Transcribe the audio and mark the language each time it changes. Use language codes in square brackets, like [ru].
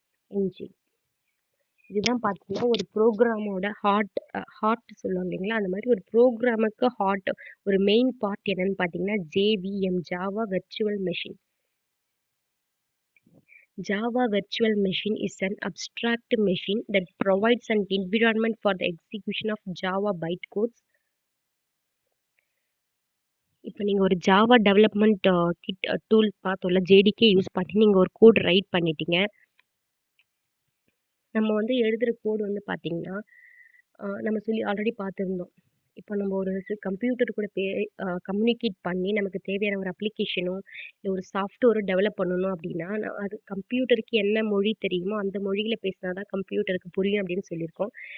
[ta] Engine. இதுதான் பார்த்தீங்கன்னா, ஒரு ப்ரோக்ராமோட ஹார்ட் சொல்லுவாங்க இல்லைங்களா? அந்த மாதிரி ஒரு ப்ரோக்ராமுக்கு ஹார்ட் ஒரு மெயின் பார்ட் என்னன்னு பார்த்தீங்கன்னா, JVM Java virtual machine. [en] Java Virtual Machine is an abstract machine that provides an environment for the execution of Java bytecodes. [ta] இப்போ நீங்க ஒரு ஜாவா டெவலப்மெண்ட் கிட் டூல் பார்த்தோம்ல, ஜேடிகே யூஸ் பண்ணி நீங்க ஒரு கோட் ரைட் பண்ணிட்டீங்க. நம்ம வந்து எழுதுற கோடு வந்து பார்த்தீங்கன்னா, நம்ம சொல்லி ஆல்ரெடி பார்த்துருந்தோம். இப்போ நம்ம ஒரு கம்ப்யூட்டர் கூட கம்யூனிகேட் பண்ணி நமக்கு தேவையான ஒரு அப்ளிகேஷனோ, இல்ல ஒரு சாஃப்ட்வேரோ டெவலப் பண்ணணும் அப்டின்னா, அது கம்ப்யூட்டருக்கு என்ன மொழி தெரியுமோ, அந்த மொழியில பேசினா தான் கம்ப்யூட்டருக்கு புரியும் அப்டின்னு சொல்லியிருக்கோம்.